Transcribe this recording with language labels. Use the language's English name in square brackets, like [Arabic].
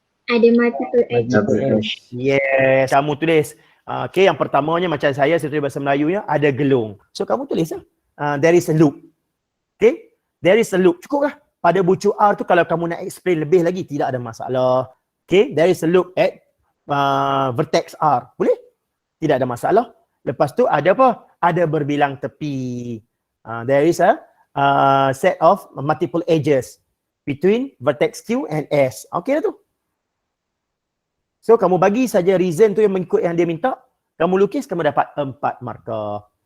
[Malay] Ada multiple edges. Yes. Kamu tulis. Okay, yang pertamanya macam saya tulis bahasa Melayunya, ada gelung. So kamu tulis lah. [English] There is a loop. [Malay] Okay. There is a loop. Cukup lah. Pada bucu R tu kalau kamu nak explain lebih lagi, tidak ada masalah. [English] Okay. There is a loop at vertex R. [Malay] Boleh? Tidak ada masalah. Lepas tu ada apa? Ada berbilang tepi. [English] There is a set of multiple edges between vertex Q and S. [Malay] Okay dah tu. So kamu bagi saja reason tu yang mengikut yang dia minta, kamu lukis, kamu dapat 4 markah.